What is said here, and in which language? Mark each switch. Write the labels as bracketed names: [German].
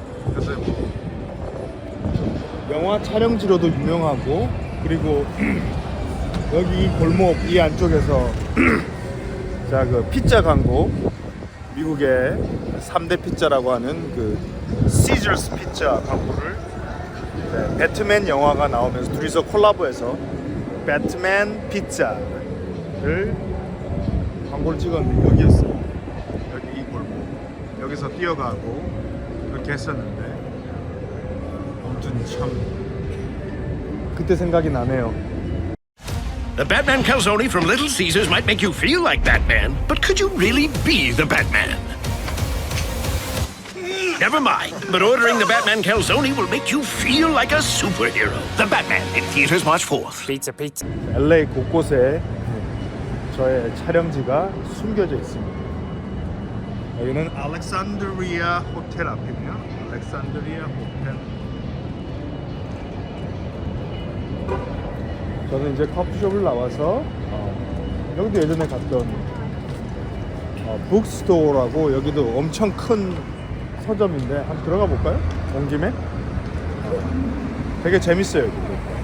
[Korean] 그래서 영화 촬영지로도 유명하고 그리고 여기 골목 이 안쪽에서 자, 그 피자 광고 미국의 3대 피자라고 하는 그 시저스 피자 광고를 배트맨 영화가 나오면서 둘이서 콜라보해서 배트맨 피자를 광고를 찍었는데 여기였어요. 여기 이 골목 여기서 뛰어가고 그렇게 했었는데 아무튼 참 그때 생각이 나네요. [English] The Batman calzone from Little Caesars might make you feel like Batman, but could you really be the Batman? Never mind, but ordering the Batman calzone will make you feel like a superhero. The Batman in theaters March 4th. Pizza, pizza. [Korean] LA 곳곳에 저의 촬영지가 숨겨져 있습니다. 여기는 알렉산드리아 호텔 앞이네요. 알렉산드리아 호텔. 저는 이제 커피숍을 나와서 여기도 예전에 갔던 북스토어라고 여기도 엄청 큰 서점인데 한번 들어가 볼까요? 온 김에? 되게 재밌어요. 여기도.